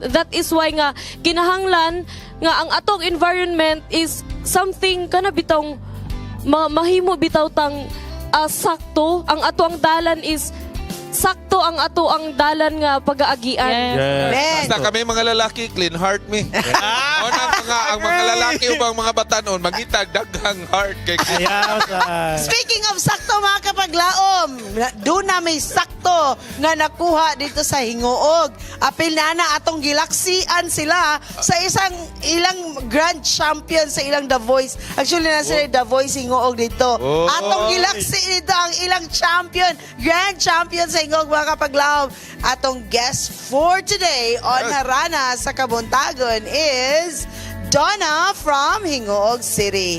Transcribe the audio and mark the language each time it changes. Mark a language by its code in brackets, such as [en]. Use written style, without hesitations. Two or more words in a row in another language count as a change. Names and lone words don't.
[en] That is why [ceb] nga kinahanglan nga ang atong environment [en] is something [ceb] kana bitong mahimo bitaw tang sakto. Ang ato ang dalan is sakto ang ato ang dalan nga pag-aagian. [en] Men. [ceb] Basta kami mga lalaki, [en] clean heart [ceb] me. Ang mga lalaki ubang mga batanon, magitag daghang heart kay Ayaw sa... [en] Speaking of [ceb] sakto mga kapaglaom, doon na may sakto nga nakuha dito sa Hingoog. Apil na atong gilaksian sila sa ilang grand champion sa ilang The Voice. Actually na sila The Voice Hingoog dito. Oh. Atong gilaksi dito ang ilang champion, grand champion sa Hingoog mga kapaglaom. [en] Atong guest for today on Harana sa Kabuntagon is Donna from Hingoog City.